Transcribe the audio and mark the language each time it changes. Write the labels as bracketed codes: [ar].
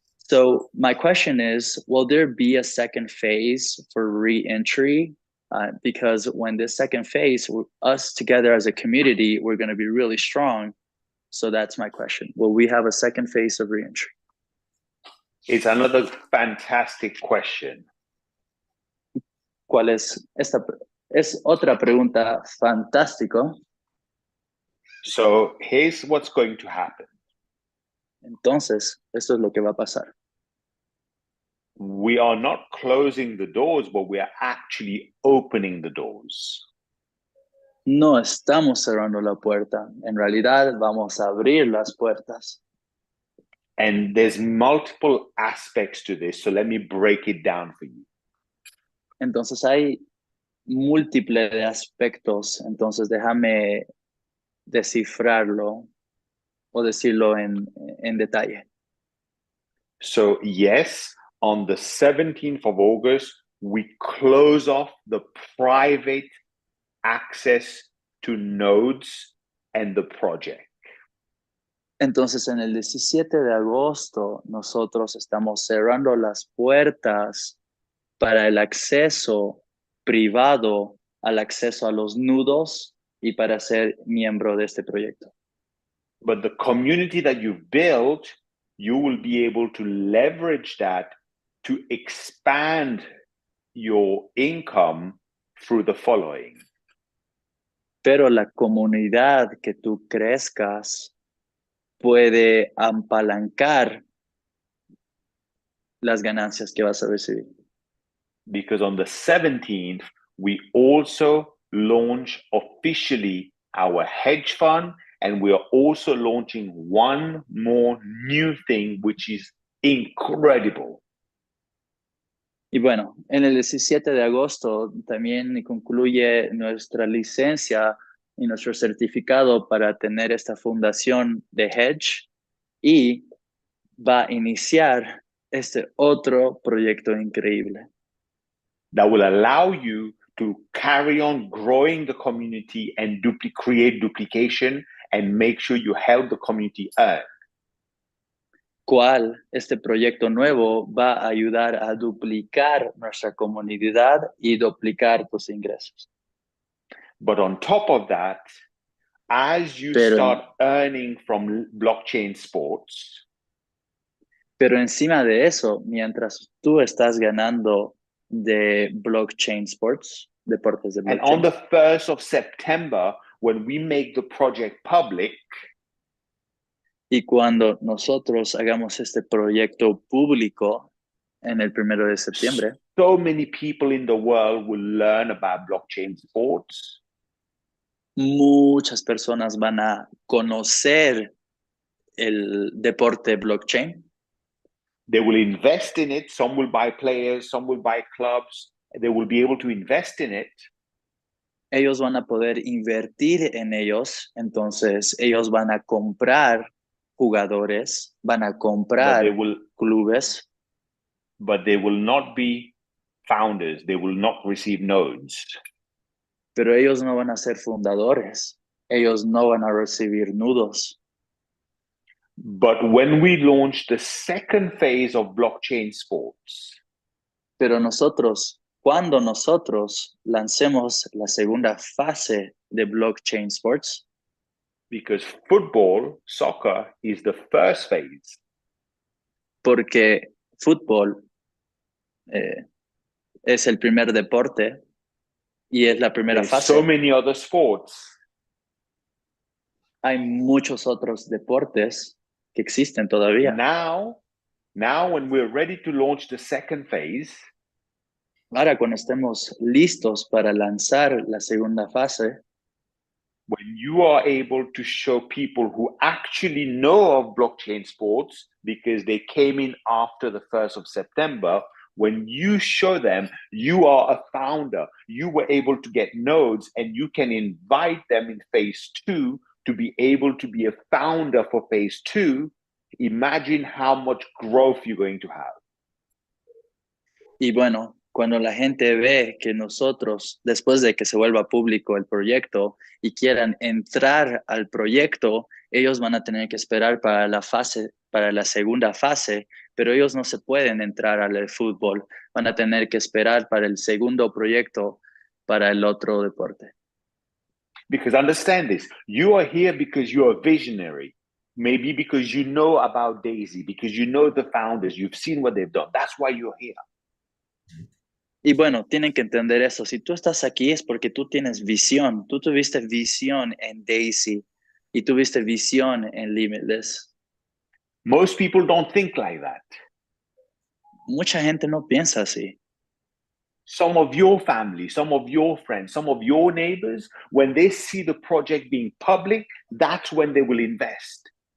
[en] So my question is, will there be a second phase for re-entry? Because when this second phase, us together as a community, we're going to be really strong. So that's my question. Will we have a second phase of re-entry? It's another fantastic question. [es] ¿Cuál es esta? Es otra pregunta fantástico. [en] So here's what's going to happen. [es] Entonces, esto es lo que va a pasar. [en] We are not closing the doors, but we are actually opening the doors. [es] No estamos cerrando la puerta. En realidad, vamos a abrir las puertas. [en] And there's multiple aspects to this, so let me break it down for you. [es] Entonces, hay múltiples aspectos. Entonces, déjame descifrarlo o decirlo en detalle. [en] So yes, on the 17th of August, we close off the private access to nodes and the project. [es] Entonces, en el 17 de agosto, nosotros estamos cerrando las puertas para el acceso privado al acceso a los nudos y para ser miembro de este proyecto. [en] But the community that you've built, you will be able to leverage that to expand your income through the following. [es] Pero la comunidad que tú crezcas puede apalancar las ganancias que vas a recibir. [en] Because on the 17th, we also launch officially our hedge fund, and we are also launching one more new thing, which is incredible. [es] Y bueno, en el 17 de agosto también concluye nuestra licencia y nuestro certificado para tener esta fundación de hedge y va a iniciar este otro proyecto increíble. [en] That will allow you to carry on growing the community and create duplication and make sure you help the community earn. [es] ¿Cuál este proyecto nuevo va a ayudar a duplicar nuestra comunidad y duplicar tus ingresos? [en] But on top of that, as you start earning from blockchain sports, [es] pero encima de eso, mientras tú estás ganando de blockchain sports, deportes de blockchain. [en] And on the 1st of September, when we make the project public, [es] y cuando nosotros hagamos este proyecto público en el 1 de septiembre, [en] so many people in the world will learn about blockchain sports. [es] Muchas personas van a conocer el deporte blockchain. [en] They will invest in it. Some will buy players, some will buy clubs. They will be able to invest in it. [es] Ellos van a poder invertir en ellos, entonces ellos van a comprar jugadores, van a comprar clubes. [en] But they will not be founders. They will not receive nodes. [es] Pero ellos no van a ser fundadores. Ellos no van a recibir nudos. [en] But when we launch the second phase of blockchain sports, [es] pero cuando nosotros lancemos la segunda fase de blockchain sports, [en] because football, soccer is the first phase. [es] Porque fútbol es el primer deporte y es la primera fase. [en] So many other sports. [es] Hay muchos otros deportes que existen todavía. [en] Now when we're ready to launch the second phase, [es] ahora cuando estemos listos para lanzar la segunda fase, [en] when you are able to show people who actually know of blockchain sports because they came in after the 1st of September, when you show them you are a founder, you were able to get nodes and you can invite them in phase 2 to be able to be a founder for phase 2, imagine how much growth you're going to have. [es] Y bueno, cuando la gente ve que nosotros, después de que se vuelva público el proyecto y quieran entrar al proyecto, ellos van a tener que esperar para la segunda fase, pero ellos no se pueden entrar al fútbol, van a tener que esperar para el segundo proyecto, para el otro deporte. [en] Because understand this, you are here because you're a visionary. Maybe because you know about Daisy, because you know the founders, you've seen what they've done. That's why you're here. [es] Y bueno, tienen que entender eso. Si tú estás aquí es porque tú tienes visión. Tú tuviste visión en Daisy y tuviste visión en Limitless. [en] Most people don't think like that. [es] Mucha gente no piensa así. [en] Some of your family, some of your friends, some of your neighbors, when they see the project being public, that's when they will invest.